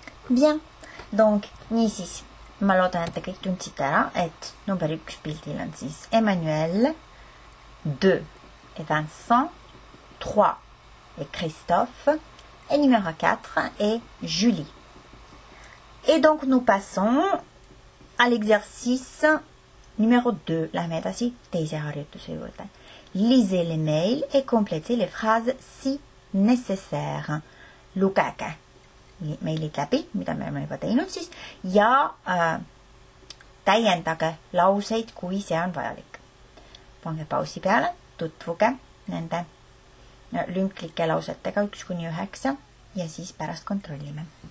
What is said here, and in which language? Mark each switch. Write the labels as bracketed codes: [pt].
[fr] Bien, donc [et] niisiis, ma loodan, et te kõik tundsite ära, et number 1 pildil on siis Emmanuel, 2 et Vincent, 3 et Christophe, [fr] et numéro 4 et Julie. Et donc nous passons à l'exercice numéro 2. [et] Lähme edasi teise harjutuse juurde. [fr] Lisez les mails et complétez les phrases si nécessaire. [et] Lugege meilid läbi, mida me oleme juba teinud siis, ja täiendage lauseid, kui see on vajalik. Pange pausi peale, tutvuge nende lünklike lausetega 1-9 ja siis pärast kontrollime.